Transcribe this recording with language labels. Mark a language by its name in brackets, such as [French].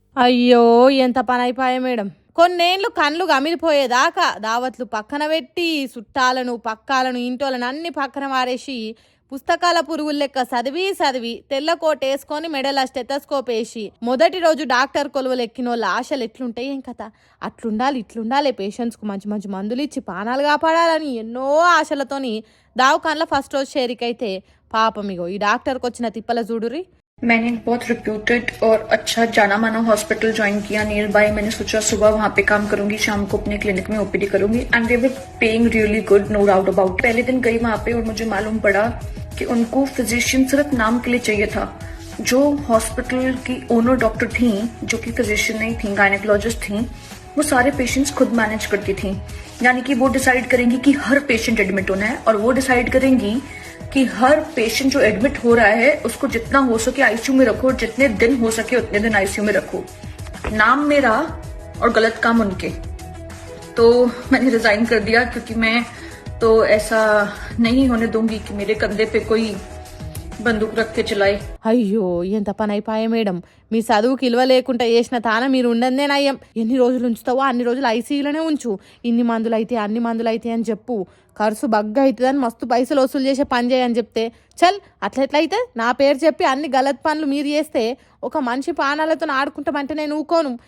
[Telugu] అయ్యో ఎంత పని అయిపోయా మేడం. కొన్నేళ్ళు కళ్ళు గమిలిపోయేదాకా దావత్లు పక్కన పెట్టి చుట్టాలను పక్కాలను ఇంటోలను అన్ని పక్కన వారేసి పుస్తకాల పురుగులు లెక్క చదివి చదివి తెల్ల కోట్ వేసుకొని మెడల స్టెథోస్కోప్ వేసి మొదటి రోజు డాక్టర్ కొలువులు ఎక్కిన వాళ్ళ ఆశలు ఎట్లుంటాయి ఏం కథ. అట్లుండాలి ఇట్లుండాలి పేషెంట్స్కు మంచి మంచి మందులు ఇచ్చి ప్రాణాలు కాపాడాలని ఎన్నో ఆశలతోని దావకాన్లో ఫస్ట్ రోజు చేరికైతే పాపం ఇగో ఈ డాక్టర్కి వచ్చిన తిప్పల చూడురి. [Hindi] मैंने एक बहुत रिप्यूटेड और अच्छा जाना माना हॉस्पिटल ज्वाइन किया नियर बाय। मैंने सोचा सुबह वहां पे काम करूंगी, शाम को अपने क्लिनिक में ओपीडी करूंगी [English] And they were paying really good, no doubt about. [Hindi] पहले दिन गई वहां पे और मुझे मालूम पड़ा कि उनको फिजिशियन सिर्फ नाम के लिए चाहिए था। जो हॉस्पिटल की ओनर डॉक्टर थी, जो कि फिजिशियन नहीं थी, गायनेकोलॉजिस्ट थी, वो सारे पेशेंट्स खुद मैनेज करती थी। यानी कि वो डिसाइड करेंगी कि हर पेशेंट एडमिट होना है और वो डिसाइड करेंगी कि हर पेशेंट जो एडमिट हो रहा है उसको जितना हो सके आईसीयू में रखो और जितने दिन हो सके उतने दिन आईसीयू में रखो। नाम मेरा और गलत काम उनके। तो मैंने रिजाइन कर दिया क्योंकि मैं तो ऐसा नहीं होने दूंगी कि मेरे कंधे पे कोई బందూక్ రక్కే చలాయ్. [Telugu] అయ్యో ఎంత పని అయిపోయా మేడం. మీ చదువుకి ఇలువ లేకుండా చేసిన తాన మీరు ఉండదే నయ్యం. ఎన్ని రోజులు ఉంచుతావో అన్ని రోజులు ఐసీయూలోనే ఉంచు. ఇన్ని మందులు అయితే అన్ని మందులు అయితే అని చెప్పు. ఖర్చు బగ్గా అవుతుందని మస్తు పైసలు వసూలు చేసే పని చేయని చెప్తే చల్ అట్లెట్లయితే నా పేరు చెప్పి అన్ని గలత్ పనులు మీరు చేస్తే ఒక మనిషి పానాలతో ఆడుకుంటామంటే నేను ఊకోను.